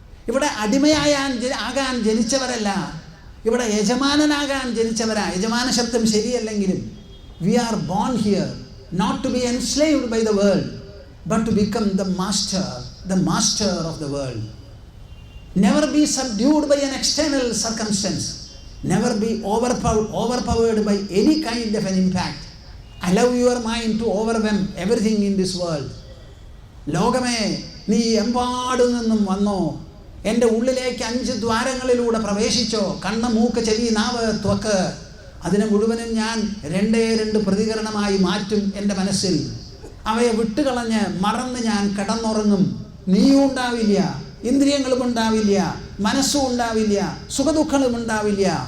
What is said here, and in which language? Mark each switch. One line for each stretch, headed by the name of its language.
Malayalam: ഇവിടെ ആകാൻ ജനിച്ചവരല്ല, ഇവിടെ യജമാനനാകാൻ ജനിച്ചവരാ. യജമാന ശബ്ദം ശരിയല്ലെങ്കിലും
English: We are born here not to be enslaved by the world but to become the master of the world. Never be subdued by an external circumstance. Never be overpowered by any kind of an impact. Allow your mind to overwhelm everything in this world.
Malayalam: ലോകമേ, നീ എമ്പാടു നിന്നും വന്നോ, എൻ്റെ ഉള്ളിലേക്ക് 5 ദ്വാരങ്ങളിലൂടെ പ്രവേശിച്ചോ. കണ്ണ്, മൂക്ക്, ചെവി, നാവ്, ത്വക്ക്, അതിനെ മുഴുവനും ഞാൻ 2 പ്രതികരണമായി മാറ്റും എൻ്റെ മനസ്സിൽ. അവയെ വിട്ടുകളഞ്ഞ് മറന്ന് ഞാൻ കിടന്നുറങ്ങും. നീയും ഉണ്ടാവില്ല, ഇന്ദ്രിയങ്ങളും ഉണ്ടാവില്ല, മനസ്സും ഉണ്ടാവില്ല, സുഖദുഃഖങ്ങളും ഉണ്ടാവില്ല.